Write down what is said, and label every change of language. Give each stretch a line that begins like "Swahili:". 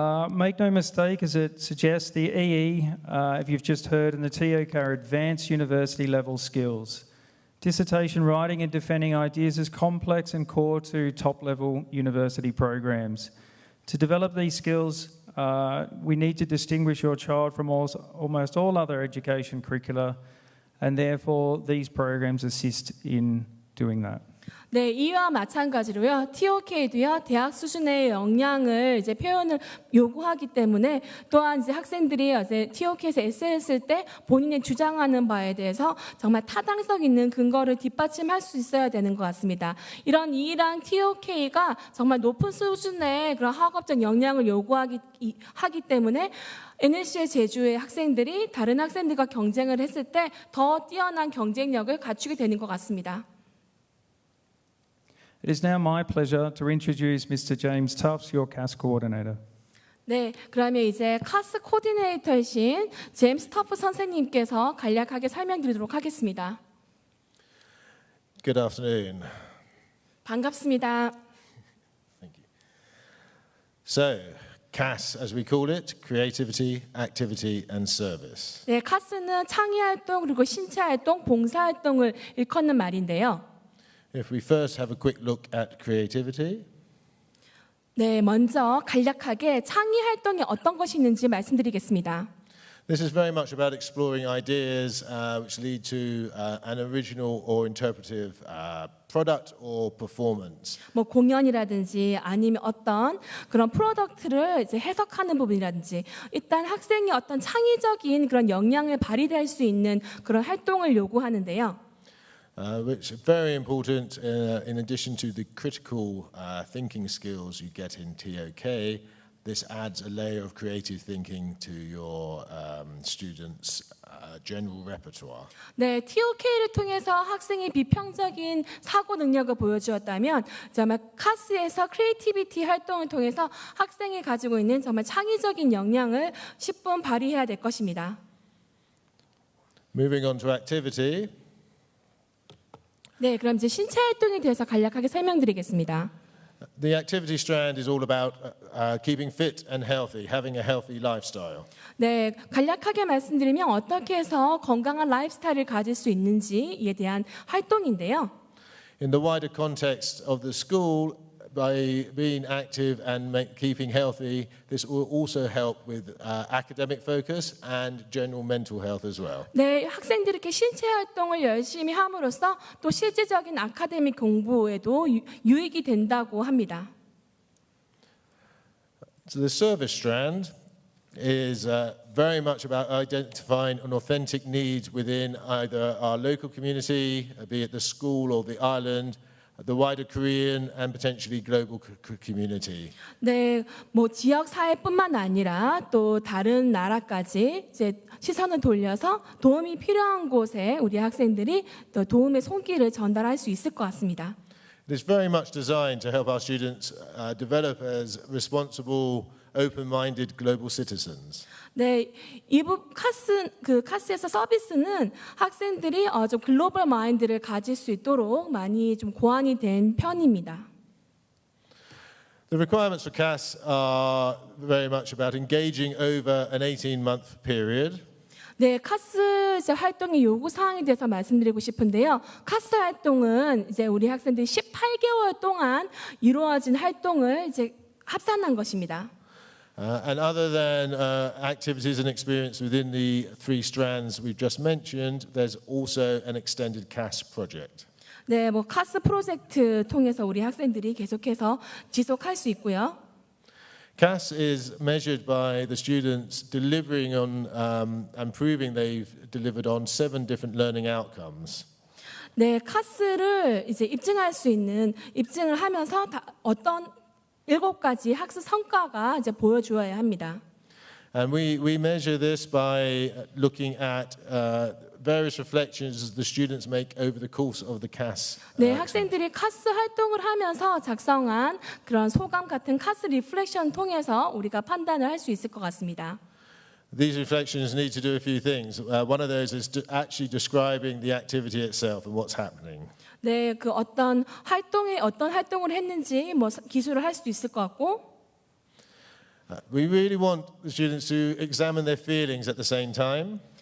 English: Make no mistake, as it suggests, the EE, if you've just heard, and the TOK are advanced university level skills. Dissertation writing and defending ideas is complex and core to top level university programs. To develop these skills, we need to distinguish your child from almost all other education curricula, and therefore these programs assist in doing that.
Korean: 네, 이와 마찬가지로요. TOK도요. 대학 수준의 역량을 이제 표현을 요구하기 때문에 또한 이제 학생들이 이제 TOK에서 에세이했을 때 본인이 주장하는 바에 대해서 정말 타당성 있는 근거를 뒷받침할 수 있어야 되는 것 같습니다. 이런 E랑 TOK가 정말 높은 수준의 그런 학업적 역량을 요구하기 때문에 NLCS 제주의 학생들이 다른 학생들과 경쟁을 했을 때 더 뛰어난 경쟁력을 갖추게 되는 것 같습니다.
English: It is now my pleasure to introduce Mr. James Tufts, your CAS coordinator.
Korean: 네, 그러면 이제 카스 코디네이터이신 제임스 터프 선생님께서 간략하게 설명드리도록 하겠습니다.
English: Good afternoon.
Korean: 반갑습니다.
English: Thank you. So, CAS, as we call it, creativity, activity and service.
Korean: 네, 카스는 창의 활동 그리고 신체 활동, 봉사 활동을 일컫는 말인데요.
English: If we first have a quick look at creativity,
Korean: 네, 먼저 간략하게 창의 활동이 어떤 것이 있는지 말씀드리겠습니다.
English: this is very much about exploring ideas which lead to an original or interpretive product or performance.
Korean: 뭐 공연이라든지 아니면 어떤 그런 프로덕트를 이제 해석하는 부분이라든지 일단 학생이 어떤 창의적인 그런 역량을 발휘할 수 있는 그런 활동을 요구하는데요.
English: Which are very important in addition to the critical thinking skills you get in TOK. This adds a layer of creative thinking to your students' general repertoire.
Korean: 네, TOK를 통해서 학생이 비평적인 사고 능력을 보여주었다면 정말 카스에서 크리에이티비티 활동을 통해서 학생이 가지고 있는 정말 창의적인 역량을 10분 발휘해야 될 것입니다.
English: Moving on to activity.
Korean: 네, 그럼 이제 신체 활동에 대해서 간략하게 설명드리겠습니다.
English: The activity strand is all about keeping fit and healthy, having a healthy lifestyle.
Korean: 네, 간략하게 말씀드리면 어떻게 해서 건강한 라이프스타일을 가질 수 있는지에 대한 활동인데요.
English: In the wider context of the school, by being active and keeping healthy, this will also help with academic focus and general mental health as well.
Korean: 네, 학생들이 이렇게 신체 활동을 열심히 함으로써 또 실질적인 아카데믹 공부에도 유익이 된다고 합니다.
English: So the service strand is very much about identifying an authentic need within either our local community, be it the school or the island, the wider Korean and potentially global community.
Korean: 네, 뭐 지역 사회뿐만 아니라 또 다른 나라까지 이제 시선을 돌려서 도움이 필요한 곳에 우리 학생들이 또 도움의 손길을 전달할 수 있을 것 같습니다.
English: It is very much designed to help our students develop as responsible, open-minded global citizens.
Korean: 네, 이부 카스에서 서비스는 학생들이 좀 글로벌 마인드를 가질 수 있도록 많이 좀 고안이 된 편입니다.
English: The requirements for CAS are very much about engaging over an 18-month period.
Korean: 네, 카스 이제 활동의 요구 사항에 대해서 말씀드리고 싶은데요. 카스 활동은 이제 우리 학생들이 18개월 동안 이루어진 활동을 이제 합산한 것입니다.
English: And other than activities and experience within the three strands we've just mentioned, there's also an extended CAS project.
Korean: 네, 뭐 카스 프로젝트 통해서 우리 학생들이 계속해서 지속할 수 있고요.
English: CAS is measured by the students delivering on and proving they've delivered on 7 different learning outcomes.
Korean: 네, 카스를 이제 입증을 하면서 어떤 7가지 학습 성과가 이제 보여주어야 합니다.
English: And we measure this by looking at various reflections the students make over the course of the CAS.
Korean: 네, 학생들이 카스 활동을 하면서 작성한 그런 소감 같은 카스 리플렉션 통해서 우리가 판단을 할 수 있을 것 같습니다.
English: These reflections need to do a few things. One of those is actually describing the activity itself and what's happening.
Korean: 네, 그 어떤 활동을 했는지 뭐 기술을 할 수도 있을 것 같고.
English: We really want the students to examine their feelings at the same time.